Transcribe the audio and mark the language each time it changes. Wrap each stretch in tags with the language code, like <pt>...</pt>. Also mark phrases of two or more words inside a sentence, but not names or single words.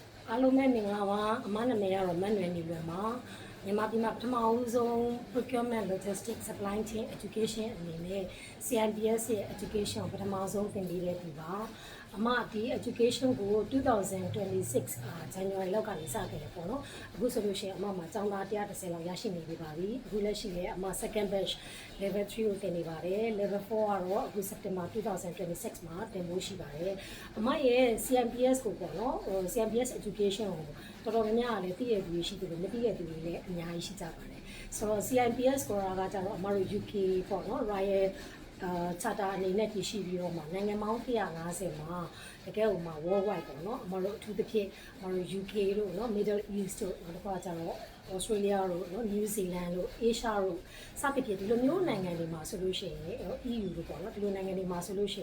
<my>အားလုံးပဲမင်္ဂလာပါအမနာမည်ကတော့မန်နွယ်နေလွယ်ပါမြန်မာပြည်မှာပထမဦးဆုံး</my> <en>procurement logistics supply chain education</en> <my>အနေနဲ့ CIPS ရဲ့ education ကိုပထမဆုံးသင်ပေးတဲ့ဒီပါအမဒီ education ကို 2026 January လောက်ကနေစခဲ့တယ်ပေါ့နော်အခုဆိုလို့ရှိရင်အမမှာကျောင်းသား130လောက်ရရှိနေပြီပါပြီအခုလက်ရှိလည်းအမ</my> <en>second batch level 3</en> <my>ကိုသင်နေပါတယ် level 4ကတော့အခု September 2026မှာသင်ဖို့ရှိပါတယ်အမရဲ့ CIPS ကိုပေါ့နော်CIPS education ကိုတော်တော်များများလည်းသိရသူရှိတယ်လို့မသိရ သူတွေလည်းအများကြီးရှိကြပါတယ်ဆိုတော့ CIPS ဆိုတာကကြတော့အမတို့ UK ပေါ့နော်</my> <en>Royal charter</en> <my>အနေနဲ့တည်ရှိပြီးတော့မှနိုင်ငံပေါင်း150မှာတကယ်ဟိုမှာ worldwide ပေါ့နော်အမတို့အထူးသဖြင့်အမတို့ UK တို့နော် Middle East တို့နောက်တစ်ခါကျတော့ Australia တို့နော် New Zealand တို့ Asia တို့စသဖြင့်ဒီလိုမျိုးနိုင်ငံတွေမှာဆိုလို့ရှိရင် EU တို့ပေါ့နော်ဒီလိုနိုင်ငံတွေမှာဆိုလို့ရှိ</my>